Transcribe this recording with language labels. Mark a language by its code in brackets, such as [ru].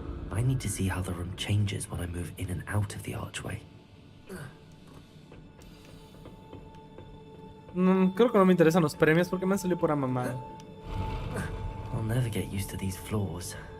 [en] I need to see how the room changes when I move in and out of the archway. [es] Creo que no me interesan los premios porque me han salido pura mamada. [en] I'll never get used to these floors.